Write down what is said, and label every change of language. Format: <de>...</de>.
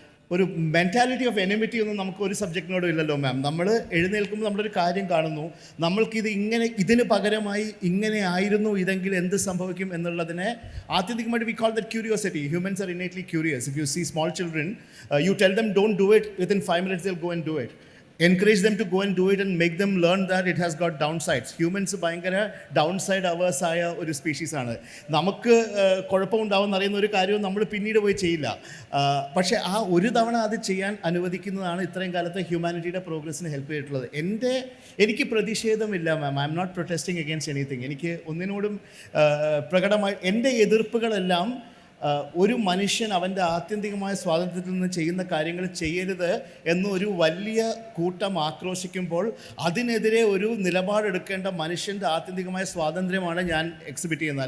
<ml>ഒരു</ml> <en>mentality of enmity</en> <ml>ഒന്നും നമുക്ക് ഒരു സബ്ജക്റ്റിനോടും ഇല്ലല്ലോ മാം. നമ്മൾ എഴുന്നേൽക്കുമ്പോൾ നമ്മളൊരു കാര്യം കാണുന്നു, നമ്മൾക്കിത് ഇങ്ങനെ, ഇതിന് പകരമായി ഇങ്ങനെ ആയിരുന്നു ഇതെങ്കിൽ എന്ത് സംഭവിക്കും എന്നുള്ളതിനെ ആത്യന്തികമായിട്ട്</ml> <en>We call that curiosity. Humans are innately curious. If you see small children, you tell them don't do it, within 5 minutes they'll go and do it. Encourage them to go and do it and make them learn that it has got downsides.</en> <ml>Humans ഭയങ്കര ഡൗൺസൈഡ് അവേഴ്സായ ഒരു സ്പീഷീസാണ്. നമുക്ക് കുഴപ്പമുണ്ടാവുമെന്ന് അറിയുന്ന ഒരു കാര്യവും നമ്മൾ പിന്നീട് പോയി ചെയ്യില്ല. പക്ഷേ ആ ഒരു തവണ അത് ചെയ്യാൻ അനുവദിക്കുന്നതാണ് ഇത്രയും കാലത്തെ ഹ്യൂമാനിറ്റിയുടെ പ്രോഗ്രസ്സിന് ഹെൽപ്പ് ചെയ്തിട്ടുള്ളത്. എനിക്ക് പ്രതിഷേധമില്ല മാം.</ml> <en>I am not protesting against anything.</en> <ml>എനിക്ക് ഒന്നിനോടും പ്രകടമായി എൻ്റെ എതിർപ്പുകളെല്ലാം ഒരു മനുഷ്യൻ അവൻ്റെ ആത്യന്തികമായ സ്വാതന്ത്ര്യത്തിൽ നിന്ന് ചെയ്യുന്ന കാര്യങ്ങൾ ചെയ്യരുത് എന്നൊരു വലിയ കൂട്ടം ആക്രോശിക്കുമ്പോൾ അതിനെതിരെ ഒരു നിലപാടെടുക്കേണ്ട മനുഷ്യൻ്റെ ആത്യന്തികമായ സ്വാതന്ത്ര്യമാണ് ഞാൻ എക്സിബിറ്റ് ചെയ്യുന്നത്.</ml>